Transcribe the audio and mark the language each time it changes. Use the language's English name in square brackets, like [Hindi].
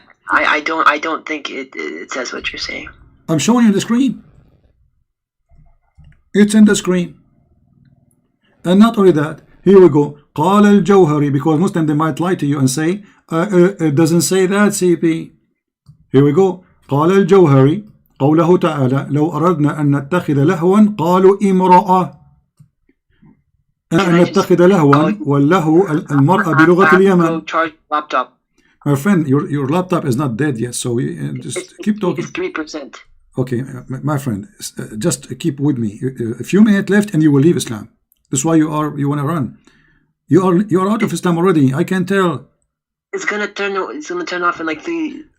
[English] I don't think it says what you're saying. I'm showing you the screen. It's in the screen. And not only that, here we go. [Arabic] قال الجوهري, [English] because Muslim they might lie to you and say it doesn't say that, CP. Here we go. [Arabic] قال الجوهري قوله تعالى لو أردنا أن نتخذ لهوا قالوا امرأة. أن نتخذ لهوا واللهو المرأة بلغة اليمن. [English] Charge laptop. My friend, your laptop is not dead yet, so just keep talking. It's 3%. Okay, my friend, just keep with me. A few minutes left, and you will leave Islam. That's why you want to run. You are out of Islam already. I can tell. It's gonna turn off in like 3.